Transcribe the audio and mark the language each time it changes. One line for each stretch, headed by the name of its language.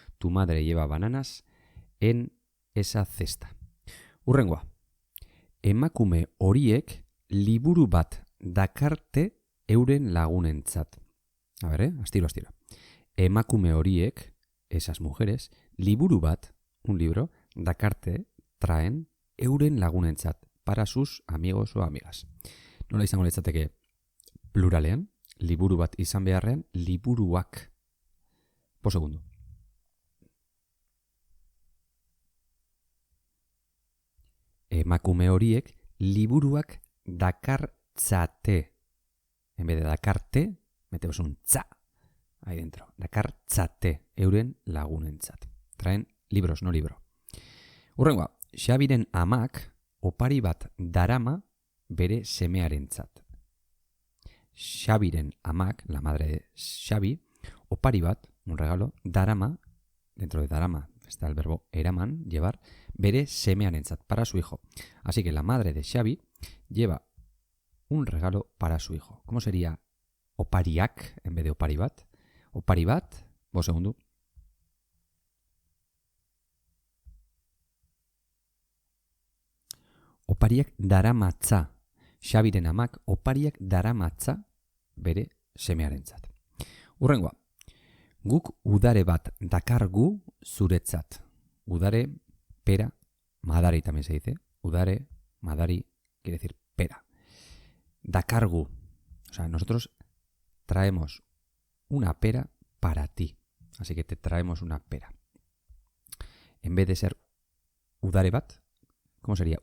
Spanish: Tu madre lleva bananas en esa cesta.
Basque: Hurrengoa. Emakume horiek liburu bat dakarte euren lagunentzat.
Spanish: A ver,
Basque: astiro. Emakume horiek,
Spanish: esas mujeres,
Basque: liburu bat,
Spanish: un libro,
Basque: dakarte,
Spanish: traen
Basque: euren lagunentzat,
Spanish: para sus amigos o amigas.
Basque: Nola izango litzateke pluralean, liburu bat izan beharrean, liburuak. 5 segundu. Emakume horiek liburuak dakartzate.
Spanish: En vez de dakarte, metemos un tza ahí dentro.
Basque: Dakartzate, euren lagunentzat.
Spanish: Traen libros, no libro.
Basque: Hurrengoa, Xabiren amak opari bat darama bere semearentzat. Xabiren amak,
Spanish: la madre de Xabi,
Basque: opari bat,
Spanish: un regalo,
Basque: darama,
Spanish: dentro de darama está el verbo eraman, llevar,
Basque: bere semearentzat,
Spanish: para su hijo. Así que la madre de Xabi lleva un regalo para su hijo. ¿Cómo sería opariak en vez de opari bat?
Basque: Opari bat, 5 segundu. Opariak daramatza. Xabiren amak opariak daramatza bere semearentzat. Hurrengoa. Guk udare bat dakargu zuretzat.
Spanish: Udare, pera, madari también se dice. Udare, madari, quiere decir pera. Dakargu. O sea, nosotros traemos una pera para ti. Así que te traemos una pera. En vez de ser udare bat, ¿cómo sería?